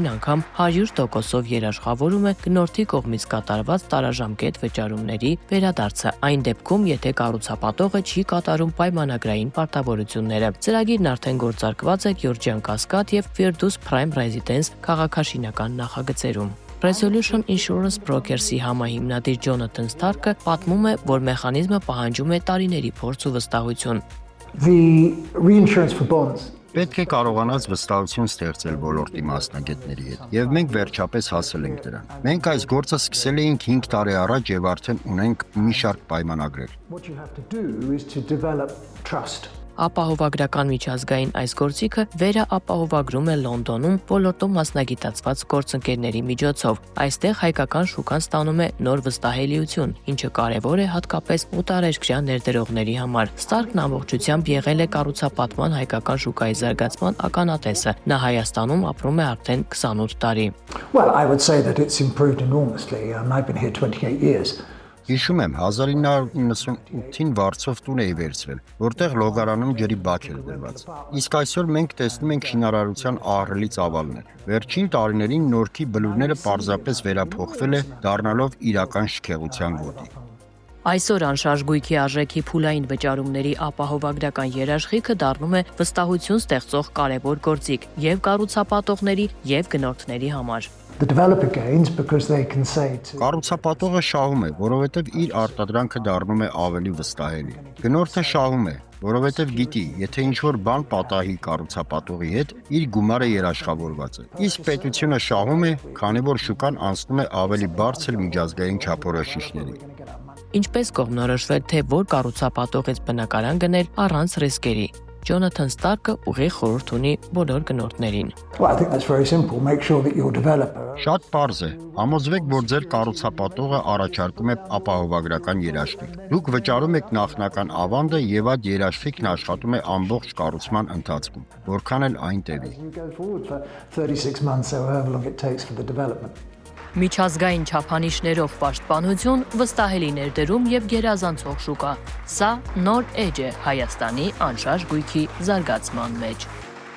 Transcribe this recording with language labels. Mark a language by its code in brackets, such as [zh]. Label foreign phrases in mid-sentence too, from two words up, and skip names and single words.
[hy] անգամ 100%-ով երաշխավորում է գնորդի կողմից կատարված տարաժամկետ վճարումների վերադարձը, այն դեպքում, եթե կառուցապատողը չի կատարում պայմանագրային պարտավորությունները։ Ծրագիրն արդեն գործարկված է Գյորջյան Կասկադ եւ Firdus Prime Residence քաղաքաշինական նախագծերում։ Resolution Insurance Brokers-ի համահիմնադիր Ջոնաթան Ստարկը պատմում է, որ մեխանիզմը պահանջում է տարիների փորձ ու վստահություն։ [en] The reinsurance for bonds. [hy] Պետք է կարողանաս վստահություն ստեղծել ոլորտի մասնագետների հետ, եւ մենք վերջապես հասել ենք դրան։ Մենք այս գործը սկսել էինք 5 տարի առաջ եւ արդեն ունենք մի շարք պայմանագրեր։ [en] What you have to do is to develop trust. [hy] Ապահովագրական միջազգային այս գործիքը վերաապահովագրում է Լոնդոնում ոլորտում մասնագիտացված գործընկերների միջոցով։ Այստեղ հայկական շուկան ստանում է նոր վստահելիություն, ինչը կարևոր է հատկապես օտարերկրյա ներդրողների համար։ Ստարկն ամբողջությամբ եղել է կառուցապատման հայկական շուկայի զարգացման ականատեսը։ Նա Հայաստանում ապրում է արդեն 28 տարի։ [en] Well, I would say that it's improved enormously. I've been here 28 years. [hy] Հիշում եմ 1998-ին Վարշավայում տուն էի վերցրել, որտեղ լոգարանում ջրի բաք էր դրված։ Իսկ այսօր մենք տեսնում ենք շինարարության ահռելի ծավալներ։ Վերջին տարիներին Նորքի բլուրները պարզապես վերափոխվել է, դառնալով իրական շքեղության գոտի։ Այսօր անշարժ գույքի արժեքի փուլային վճարումների ապահովագրական երաշխիքը դառնում է վստահություն ստեղծող կարևոր գործիք եւ կառուցապատողների եւ գնորդների համար։ [en] The developer gains because they can say to [hy] Կառուցապատողը շահում է, որովհետև իր արտադրանքը դառնում է ավելի վստահելի։ Գնորդը շահում է, որովհետև գիտի, եթե ինչ-որ բան պատահի կառուցապատողի հետ, իր գումարը երաշխավորված է։ Իսկ պետությունը շահում է, քանի որ շուկան անցնում է ավելի բարձր միջազգային չափորոշիչների։ Ինչպես կողմնորոշվել, թե որ կառուցապատողից բնակարան գնել առանց ռիսկերի։ Ջոնաթան Ստարկը ուղիղ խորհուրդ ունի բոլոր գնորդներին։ [en] Well, I think that's very simple. Make sure that your developer [hy] Շատ պարզ է։ Համոզվեք, որ ձեր կառուցապատողը առաջարկում է ապահովագրական երաշխիք։ Դուք վճարում եք նախնական ավանդը եւ այդ երաշխիքն աշխատում է ամբողջ կառուցման ընթացքում, որքան էլ այն տևի։ [en] you go forward for 36 months or however long it takes for the development. [hy] Միջազգային չափանիշներով պաշտպանություն, վստահելի ներդրում եւ գերազանցող շուկա։ Սա նոր էջ է Հայաստանի անշարժ գույքի զարգացման մեջ։